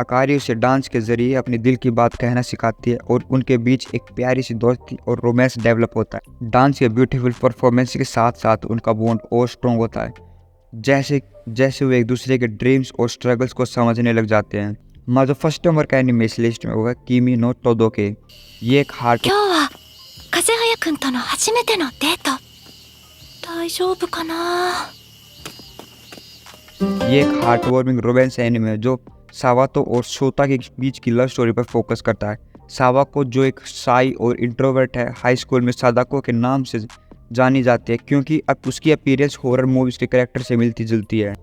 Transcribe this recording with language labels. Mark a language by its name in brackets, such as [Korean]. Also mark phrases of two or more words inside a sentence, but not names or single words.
[Hindi] अकारी उसे डांस के जरिए अपने दिल की बात कहना सिखाती है और उनके बीच एक प्यारी सी दोस्ती और रोमांस डेवलप होता है। डांस के [English] beautiful performance [Hindi] के साथ साथ उनका बॉन्ड और स्ट्रॉन्ग होता है, जैसे जैसे वो एक दूसरे के ड्रीम्स और स्ट्रगल्स को समझने लग जाते हैं। हमारा जो [English] first number [Hindi] का एनिमे इस लिस्ट में वो है किमी नो तोदोके। ये एक हार्ट [Japanese] 今日は風早くんとの初めてのデート。大丈夫かな。 [Hindi] ये एक [English] heart warming romance anime [Hindi] जो सावातो और शोता के बीच की [English] love story [Hindi] पर फोकस करता है। सावाको जो एक शाई और इंट्रोवर्ट है, [English] high school [Hindi] में सादाको के नाम से जानी जाती है क्योंकि अब उसकी [English] appearance horror movies [Hindi] के कैरेक्टर से मिलती जुलती है।